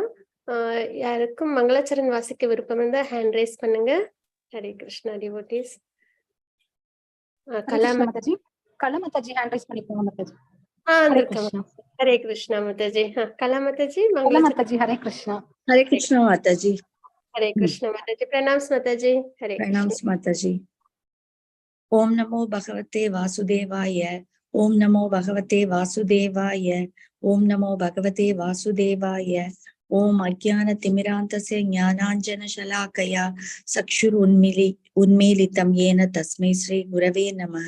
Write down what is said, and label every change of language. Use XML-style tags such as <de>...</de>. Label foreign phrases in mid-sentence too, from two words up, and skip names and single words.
<ta>யாருக்கும் மங்களாச்சரண் வாசிக்க விருப்பம் இருந்தா</ta> <en>hand raise</en> <ta>பண்ணுங்க. ஹரே கிருஷ்ணா டிவோட்டீஸ். கலாமதாஜி</ta> <en>hand raise</en> <ta>பண்ணிக்கோங்க மாதாஜி. ஹரே கிருஷ்ணா மாதாஜி. கலாமதாஜி, மங்களாச்சரண். ஹரே கிருஷ்ணா.</ta> <hi>हरे कृष्णा माताजी. हरे कृष्णा माताजी. प्रणाम्स माताजी. हरे प्रणाम्स माताजी.</hi> <sa>ओम नमो भगवते वासुदेवाय. ओम नमो भगवते वासुदेवाय. ओम नमो भगवते वासुदेवाय. ओम अज्ञान तिमिरान्तस्य ज्ञानाञ्जन शलाकया चक्षुरुन्मीलितं येन तस्मै श्री गुरवे नमः.</sa>